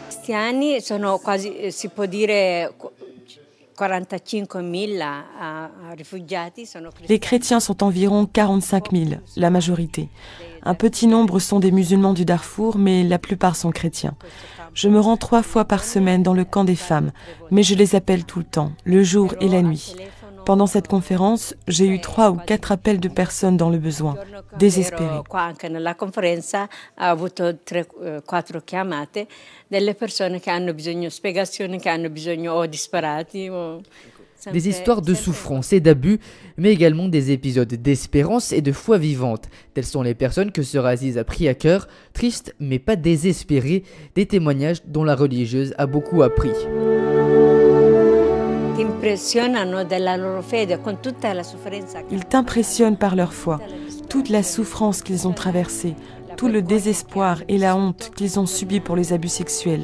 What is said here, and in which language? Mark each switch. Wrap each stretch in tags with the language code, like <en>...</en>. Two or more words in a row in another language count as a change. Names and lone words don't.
<it>cristiani sono quasi, si può dire, 45 000 rifugiati.</it> <fr>Les chrétiens sont environ 45 000, la majorité. Un petit nombre sont des musulmans du Darfour, mais la plupart sont chrétiens. Je me rends 3 fois par semaine dans le camp des femmes, mais je les appelle tout le temps, le jour et la nuit. Pendant cette conférence, j'ai eu 3 ou 4 appels de personnes dans le besoin, désespérées.</fr> <it>Nella conferenza ho avuto 3-4 chiamate delle persone che hanno bisogno di spiegazioni, che hanno bisogno o disperati o...</it> <fr>Des histoires de souffrance et d'abus, mais également des épisodes d'espérance et de foi vivante. Telles sont les personnes que Sœur Aziz a pris à cœur, tristes mais pas désespérées, des témoignages dont la religieuse a beaucoup appris. Ils t'impressionnent par leur foi, toute la souffrance qu'ils ont traversée, tout le désespoir et la honte qu'ils ont subi pour les abus sexuels.</fr>